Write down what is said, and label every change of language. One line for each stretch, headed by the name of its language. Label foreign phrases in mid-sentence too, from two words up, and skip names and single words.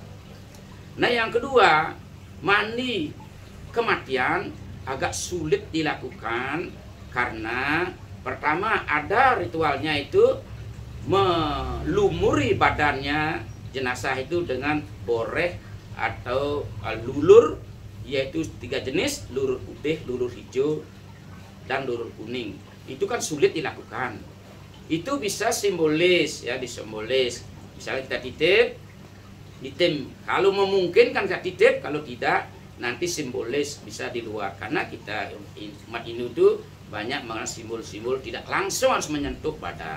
Indonesian: Nah, yang kedua, mandi kematian agak sulit dilakukan karena pertama ada ritualnya itu melumuri badannya jenazah itu dengan boreh atau lulur, yaitu 3 jenis, lulur putih, lulur hijau, dan lulur kuning. Itu kan sulit dilakukan. Itu bisa simbolis ya, disimbolis. Misalnya kita titip, kalau memungkinkan kita titip, kalau tidak nanti simbolis bisa di luar. Karena kita umat Hindu itu banyak mengenal simbol-simbol tidak langsung harus menyentuh badan.